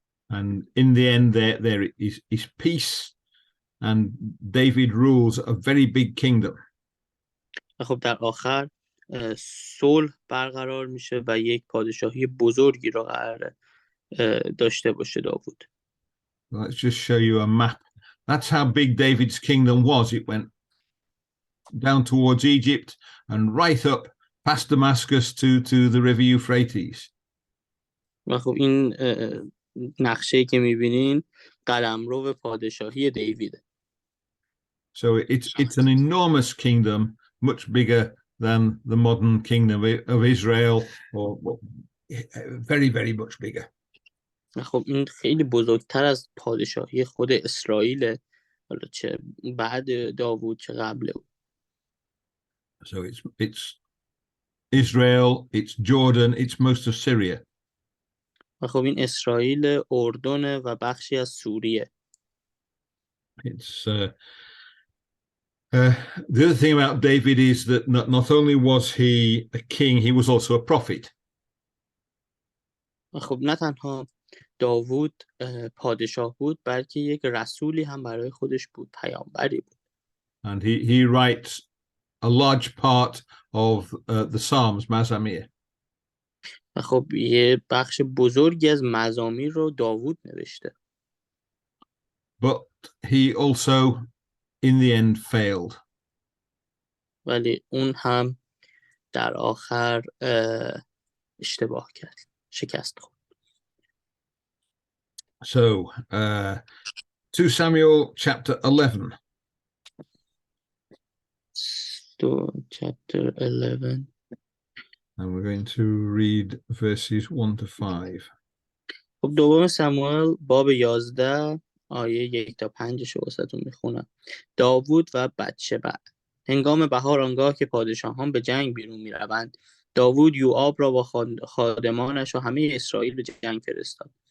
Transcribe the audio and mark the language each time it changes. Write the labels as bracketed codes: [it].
[en] And in the end there is peace and David rules a very big kingdom. [fa] و خب در آخر صلح برقرار میشه و یک پادشاهی بزرگی رو قراره داشته باشه داوود. [en] Let's just show you a map. That's how big David's kingdom was. It went down towards Egypt and right up past Damascus to the river Euphrates. [fa] و خب این نقشه‌ای که می‌بینین قلمرو پادشاهی دیویده. [en] So it's an enormous kingdom, much bigger than the modern kingdom of Israel, or very, very much bigger. [fa] خب این خیلی بزرگتر از پادشاهی خود اسرائیل حالا چه بعد داوود چه قبل او. [en] So it's Israel, it's Jordan, it's most of Syria. [fa] و خب این اسرائیل، اردن و بخشی از سوریه. [en] It's the other thing about David is that not only was he a king, he was also a prophet. [fa] و خب نه تنها داوود پادشاه بود، بلکه یک رسولی هم برای خودش بود، پیامبری بود. [en] And he writes a large part of the Psalms, Mazamir. [fa] و خب یه بخش بزرگی از مزامیر رو داوود نوشته. [en] But he also in the end failed. [fa] ولی اون هم در آخر اشتباه کرد، شکست خورد. [en] So 2 Samuel chapter 11. So, chapter 11. And we're going to read verses 1 to 5. [fa] خب دوم سموئل باب 11 آیه 1 تا 5 رو واسهتون میخونم. داوود و بتشبع. هنگام بهار آنگاه که پادشاهان به جنگ بیرون میروند، داوود یوآب را با خادمانش و همه اسرائیل به جنگ فرستاد.